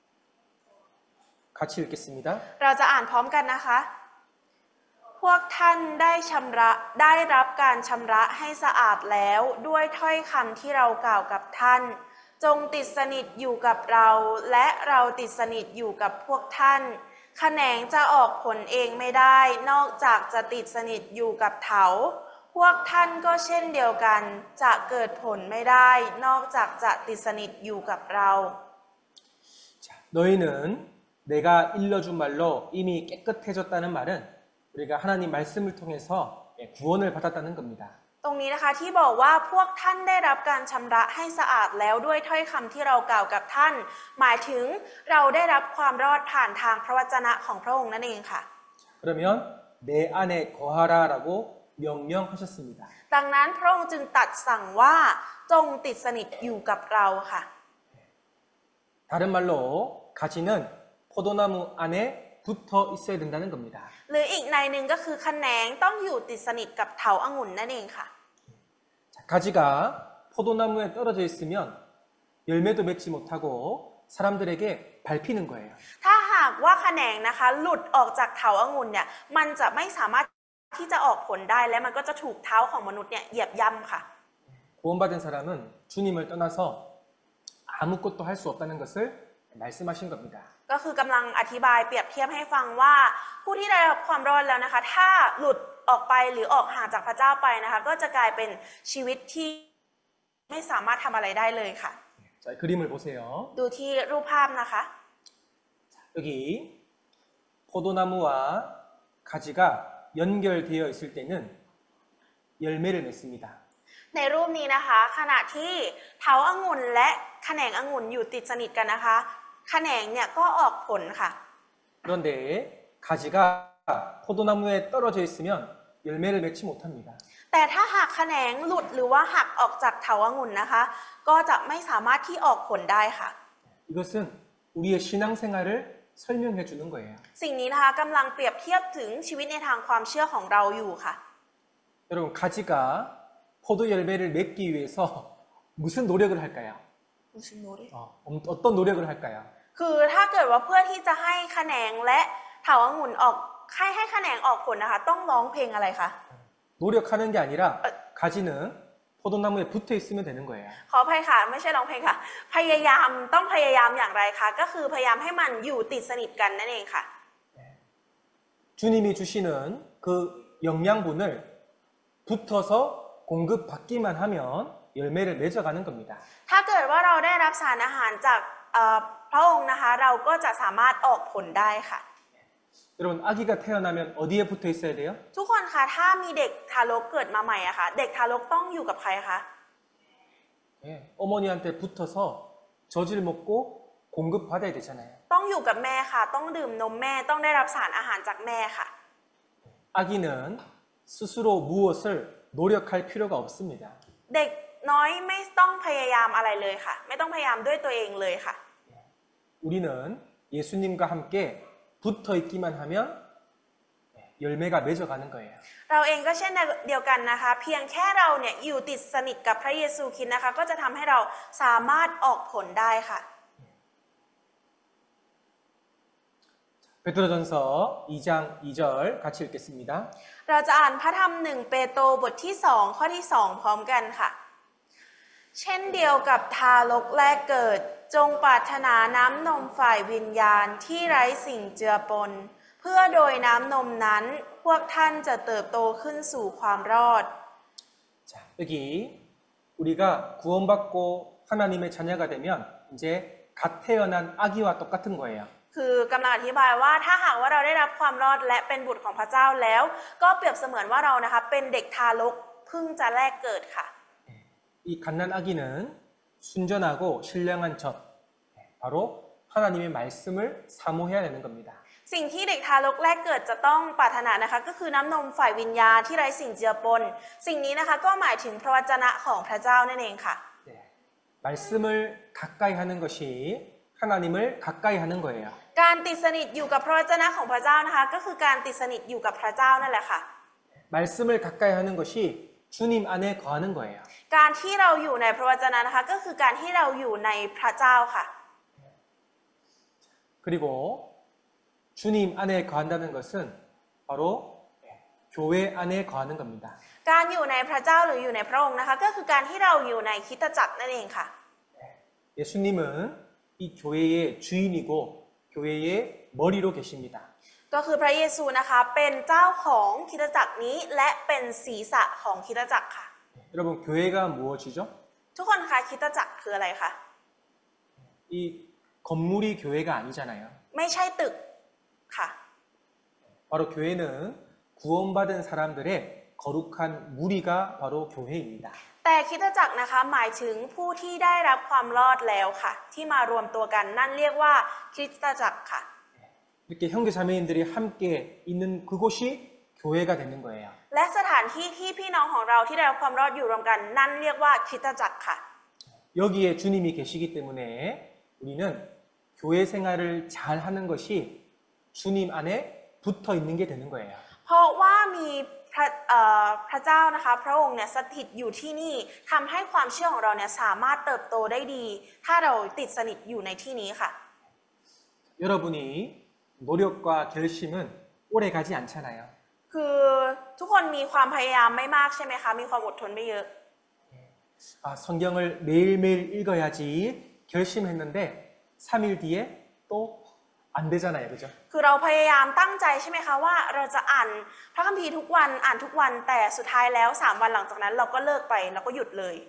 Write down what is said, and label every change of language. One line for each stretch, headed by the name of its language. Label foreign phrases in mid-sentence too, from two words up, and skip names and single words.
Korean: 같이 읽겠습니다.
Thai: เราจะอ่านพร้อมกันนะคะ พวกท่านได้รับการชำระให้สะอาดแล้วด้วยถ้อยคำที่เรากล่าวกับท่าน จงติดสนิทอยู่กับเราและเราติดสนิทอยู่กับพวกท่านแขนงจะออกผลเองไม่ได้นอกจากจะติดสนิทอยู่กับเถาพวกท่านก็เช่นเดียวกันจะเกิดผลไม่ได้นอกจากจะติดสนิทอยู่กับเรา
Korean: 자, 너희는 내가 일러준 말로 이미 깨끗해졌다는 말은 우리가 하나님 말씀을 통해서 구원을 받았다는 겁니다.
Thai: ตรงนี้นะคะที่บอกว่าพวกท่านได้รับการชำระให้สะอาดแล้วด้วยถ้อยคำที่เรากล่าวกับท่านหมายถึงเราได้รับความรอดผ่านทางพระวจนะของพระองค์นั่นเองค่ะ
Korean: 그러면 내 안에 거하라라고 명령하셨습니다.
Thai: ดังนั้นพระองค์จึงตรัสสั่งว่าจงติดสนิทอยู่กับเราค่ะ
Korean: 다른 말로 가지는 포도나무 안에 붙어 있어야 된다는 겁니다.
Thai: หรืออีกในหนึ่งก็คือแขนงต้องอยู่ติดสนิทกับเถาองุ่นนั่นเองค่ะ
Korean: 자, 가지가 포도나무에 떨어져 있으면 열매도 맺지 못하고 사람들에게 밟히는 거예요.
Thai: ถ้าหากว่าแขนงนะคะหลุดออกจากเถาองุ่นเนี่ยมันจะไม่สามารถที่จะออกผลได้และมันก็จะถูกเท้าของมนุษย์เนี่ยเหยียบย่ำค่ะ
Korean: 구원받은 사람은 주님을 떠나서 아무것도 할 수 없다는 것을 말씀하신 겁니다.
Thai: ก็คือกำลังอธิบายเปรียบเทียบให้ฟังว่าผู้ที่ได้รับความรอดแล้วนะคะถ้าหลุดออกไปหรือออกห่างจากพระเจ้าไปนะคะก็จะกลายเป็นชีวิตที่ไม่สามารถทำอะไรได้เลยค่ะ
Korean: 자, 그림을 보세요.
Thai: ดูที่รูปภาพนะคะ
Korean: 여기 포도나무와 가지가 연결되어 있을 때는 열매를 맺습니다.
Thai: ในรูปนี้นะคะขณะที่เถาองุ่นและแขนงองุ่นอยู่ติดสนิทกันนะคะแขนงเนี่ยก็ออกผลค่ะ
Korean: 그런데 가지가 포도나무에 떨어져 있으면 열매를 맺지 못합니다.
Thai: แต่ถ้าหากแขนงหลุดหรือว่าหักออกจากเถาองุ่นนะคะก็จะไม่สามารถที่ออกผลได้ค่ะ
Korean: 이것은 우리의 신앙생활을 설명해 주는 거예요.
Thai: สิ่งนี้นะคะกำลังเปรียบเทียบถึงชีวิตในทางความเชื่อของเราอยู่ค่ะ
Korean: 여러분 가지가 포도 열매를 맺기 위해서 무슨 노력을 할까요? 어떤 노력을 할까요?
Thai: คือถ้าเกิดว่าเพื่อที่จะให้แขนงและเถาองุ่นออกให้แขนงออกผลนะคะต้องร้องเพลงอะไรคะ
Korean: 노력하는 게 아니라 가지는 포도나무에 붙어 있으면 되는 거예요.
Thai: ขออภัยค่ะไม่ใช่ร้องเพลงค่ะพยายามต้องพยายามอย่างไรคะก็คือพยายามให้มันอยู่ติดสนิทกันนั่นเองค่ะ
Korean: 주님이 주시는 그 영양분을 붙어서 공급받기만 하면 열매를 맺어가는 겁니다.
Thai: ถ้าเกิดว่าเราได้รับสารอาหารจากพระองค์นะคะเราก็จะสามารถออกผลได้ค่ะ
Korean: 여러분 아기가 태어나면 어디에 붙어 있어야 돼요?
Thai: ทุกคนคะถ้ามีเด็กทารกเกิดมาใหม่อะค่ะเด็กทารกต้องอยู่กับใครคะ
Korean: 예, 어머니한테 붙어서 젖을 먹고 공급받아야 되잖아요.
Thai: ต้องอยู่กับแม่ค่ะต้องดื่มนมแม่ต้องได้รับสารอาหารจากแม่ค่ะ
Korean: 아기는 스스로 무엇을 노력할 필요가 없습니다.
Thai: เด็กน้อยไม่ต้องพยายามอะไรเลยค่ะ ไม่ต้องพยายามด้วยตัวเองเลยค่ะ
Korean: 우리는 예수님과 함께 붙어 있기만 하면 열매가 맺어가는 거예요.
Thai: เราเองก็เช่นเดียวกันนะคะ เพียงแค่เราเนี่ยอยู่ติดสนิทกับพระเยซูคริสต์นะคะ ก็จะทำให้เราสามารถออกผลได้ค่ะ
Korean: 베드로전서 2장 2절 같이 읽겠습니다.
Thai: เราจะอ่านพระธรรม1เปโตรบทที่2ข้อที่2พร้อมกันค่ะ เช่นเดียวกับทารกแรกเกิดจงปรารถนาน้ำนมฝ่ายวิญญาณที่ไร้สิ่งเจือปน เพื่อโดยน้ำนมนั้นพวกท่านจะเติบโตขึ้นสู่ความรอด
Korean: 자, 여기 우리가 구원받고 하나님의 자녀가 되면 이제 갓 태어난 아기와 똑같은 거예요.
Thai: คือกำลังอธิบายว่าถ้าหากว่าเราได้รับความรอดและเป็นบุตรของพระเจ้าแล้ว ก็เปรียบเสมือนว่าเรานะคะเป็นเด็กทารกเพิ่งจะแรกเกิดค่ะ
Korean: 이 갓난 아기는 순전하고 신령한 젖, 바로 하나님의 말씀을 사모해야 되는 겁니다.
Thai: สิ่งที่เด็กทารกแรกเกิดจะต้องปรารถนานะคะก็คือน้ำนมฝ่ายวิญญาณที่ไร้สิ่งเจือปน สิ่งนี้นะคะก็หมายถึงพระวจนะของพระเจ้านั่นเองค่ะ
Korean: 네, 말씀을 가까이 하는 것이 하나님을 가까이 하는 거예요.
Thai: การติดสนิทอยู่กับพระวจนะของพระเจ้านะคะก็คือการติดสนิทอยู่กับพระเจ้านั่นแหละค่ะ
Korean: 말씀을 가까이 하는 것이 주님 안에 거하는 거예요.
Thai: การที่เราอยู่ในพระวจนะนะคะก็คือการที่เราอยู่ในพระเจ้าค่ะ
Korean: 그리고 주님 안에 거한다는 것은 바로 교회 안에 거하는 겁니다.
Thai: การอยู่ในพระเจ้าหรืออยู่ในพระองค์นะคะก็คือการที่เราอยู่ในคริสตจักรนั่นเองค่ะ
Korean: 예수님은 이 교회의 주인이고 교회의 머리로 계십니다.
Thai: ก็คือพระเยซูนะคะเป็นเจ้าของคริสตจักรนี้และเป็นศีรษะของคริสตจักรค่ะ
Korean: 여러분 교회가 무엇이죠?
Thai: ทุกคนคะคริสตจักรคืออะไรคะ
Korean: 이 건물이 교회가 아니잖아요.
Thai: ไม่ใช่ตึกค่ะ
Korean: 바로 교회는 구원받은 사람들의 거룩한 무리가 바로 교회입니다.
Thai: แต่คริสตจักรนะคะหมายถึงผู้ที่ได้รับความรอดแล้วค่ะ ที่มารวมตัวกันนั่นเรียกว่าคริสตจักรค่ะ
Korean: 이렇게 형제 자매인들이 함께 있는 그곳이 교회가 되는 거예요.
Thai: และสถานที่ที่พี่น้องของเราที่ได้รับความรอดอยู่รวมกันนั่นเรียกว่าคริสตจักรค่ะ
Korean: 여기에 주님이 계시기 때문에 우리는 교회 생활을 잘 하는 것이 주님 안에 붙어 있는 게 되는 거예요.
Thai: เพราะว่ามีพระเจ้านะคะพระองค์เนี่ยสถิตอยู่ที่นี่ทำให้ความเชื่อของเราเนี่ยสามารถเติบโตได้ดี ถ้าเราติดสนิทอยู่ในที่นี้ค่ะ
Korean: 여러분이 노력과 결심은 오래 가지 않잖아요.
Thai: คือทุกคนมีความพยายามไม่มากใช่ไหมคะมีความอดทนไม่เยอะ
Korean: 아, 성경을 매일매일 읽어야지 결심했는데 3일 뒤에 또 안 되잖아요. 그죠?
Thai: คือเราพยายามตั้งใจใช่ไหมคะว่าเราจะอ่านพระคัมภีร์ทุกวันอ่านทุกวันแต่สุดท้ายแล้ว3วันหลังจากนั้นเราก็เลิกไปแล้วก็หยุดเลย